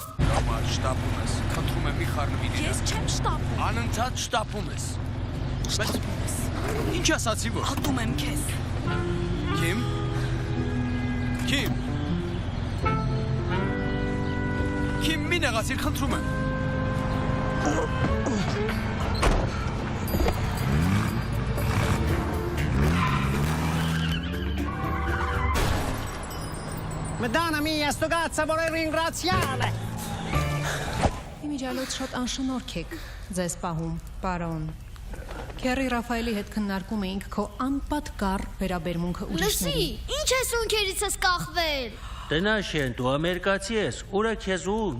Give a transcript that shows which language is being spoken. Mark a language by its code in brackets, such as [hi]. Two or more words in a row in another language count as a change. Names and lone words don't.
[hy] Համար շտապում ես, խնդրում եմ մի խառնվի դիրա։ Ես չեմ շտապում։ Անընդհատ շտապում ես։ Ինչ ասացի որ։ Ատում եմ քեզ։ Քիմ։ Քիմ մի նեղացիր, խնդրում եմ։ [it] Madonna mia, sto cazzo vuole ringraziare! [hy] Իմիջիալոց շատ անշնորհք եք ձեզ պահում, պարոն։ Քերի Ռաֆայելի հետ քննարկում էինք քո անպատկառ վերաբերմունքը ուրիշների։ Լսի, ինչ ես ունքերից ես կախվել։ Տնաշեն, դու ամերիկացի ես, ուրա քեզ ունք։